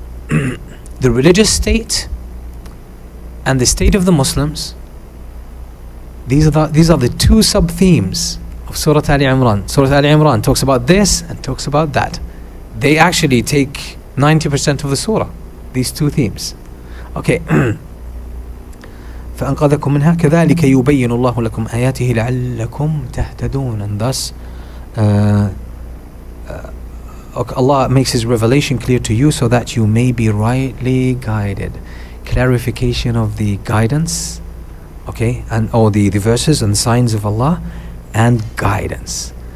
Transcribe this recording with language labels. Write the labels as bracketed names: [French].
[English] the religious state and the state of the Muslims. These are the two sub-themes of Surah Ali Imran. Surah Ali Imran talks about this and talks about that. They actually take 90% of the surah, these two themes. Okay. [Arabic] فأنقذكم منها كذلك يبين الله لكم آياته لعلكم تهتدون. [English] And thus Allah makes His revelation clear to you so that you may be rightly guided. Clarification of the guidance, okay, and the verses and signs of Allah and guidance.